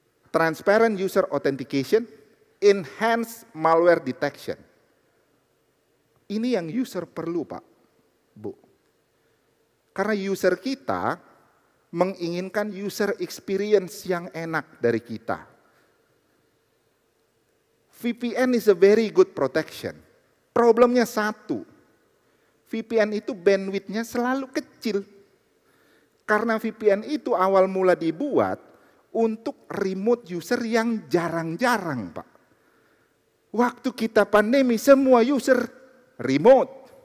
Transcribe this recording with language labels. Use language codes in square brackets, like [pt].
[en] Transparent user authentication, enhanced malware detection. [id] Ini yang user perlu Pak, Bu. Karena user kita menginginkan user experience yang enak dari kita. [en] VPN is a very good protection. [id] Problemnya satu, VPN itu bandwidth-nya selalu kecil. Karena VPN itu awal mula dibuat untuk remote user yang jarang-jarang Pak. Waktu kita pandemi semua user remote.